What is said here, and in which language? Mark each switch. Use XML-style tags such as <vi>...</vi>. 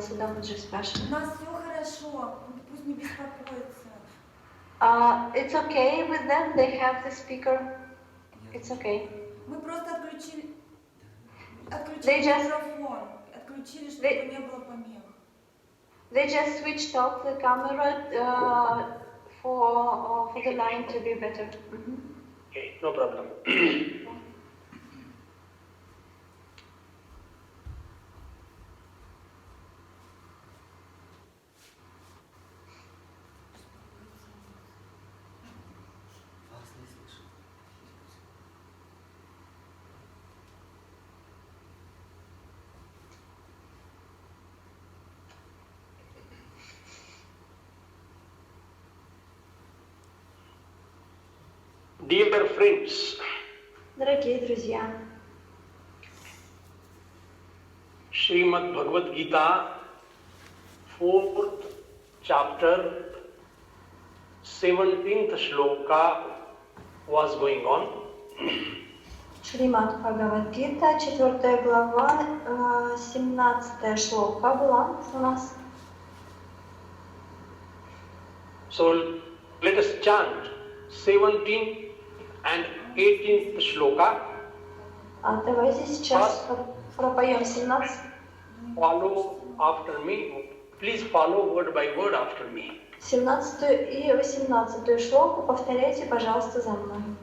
<ru>Судамаджи спрашивает. У нас все хорошо. Пусть не беспокоится.</ru> <en>It's okay with them. They have the speaker. It's okay.</en> <ru>Мы просто отключили</ru> <en>They just-</en> <ru>микрофон. Отключили, чтобы не было помех.</ru> <en>They just switched off the camera for the line to be better. Okay, no problem. Dear friends,</en> <ru>Дорогие друзья,</ru> <en>Srimad Bhagavad Gita, 4th chapter, 17th shloka was going on.</en> <ru>Шримад Бхагавад-гита, 4 глава, 17 шлока была у нас.</ru> <en>So let us chant 17th and 18th shloka.</en> <ru>Давайте сейчас пропоем 17.</ru> <en>Follow after me. Please follow word by word after me.</en> <ru>17 и 18 шлоку повторяйте, пожалуйста, за мной.</ru>